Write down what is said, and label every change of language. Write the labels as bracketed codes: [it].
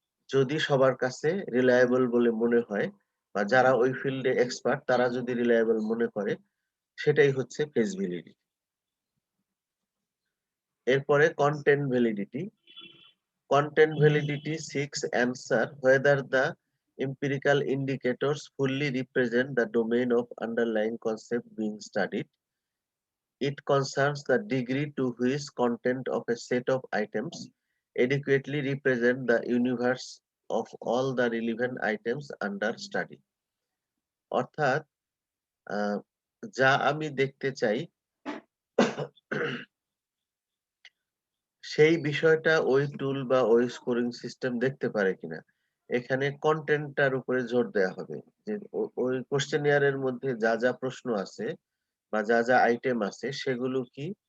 [bn] যদি সবার কাছে রিলায়েবল বলে মনে হয় বা যারা ওই ফিল্ডে এক্সপার্ট তারা যদি রিলায়েবল মনে করে সেটাই হচ্ছে ফেস ভ্যালিডিটি এরপরে content validity [en] content validity seeks answer whether the empirical indicators fully represent the domain of underlying concept being studied. It concerns the degree to which content of a set of items adequately represent the universe of all the relevant items under study. [bn] অর্থাৎ যা আমি দেখতে চাই সেই বিষয়টা ওই টুল বা ওই স্কোরিং সিস্টেম দেখতে পারে কিনা এখানে কন্টেন্টটার উপরে জোর দেওয়া হবে যে ওই কোশ্চেনিয়ারের মধ্যে যা যা প্রশ্ন আছে বা যা যা আইটেম আছে সেগুলো কি